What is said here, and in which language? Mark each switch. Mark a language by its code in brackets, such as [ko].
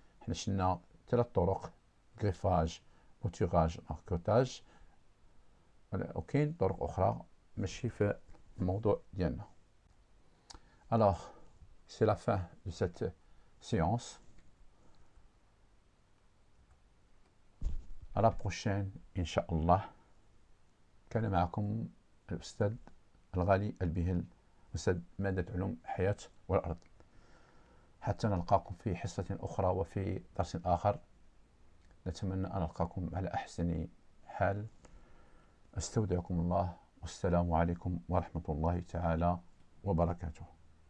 [ar] احنا شلنا 3 طرق: [fr] greffage, bouturage, marcottage. [ar] وكاين طرق أخرى ماشي في الموضوع ديالنا. [fr] Alors, c'est la fin de cette séance. À la prochaine [ar] إن شاء الله. كان معكم الأستاذ الغالي البهل، أستاذ مادة علوم الحياة والأرض. حتى نلقاكم في حصة أخرى وفي درس آخر. نتمنى أن ألقاكم على أحسن حال. أستودعكم الله، والسلام عليكم ورحمة الله تعالى وبركاته.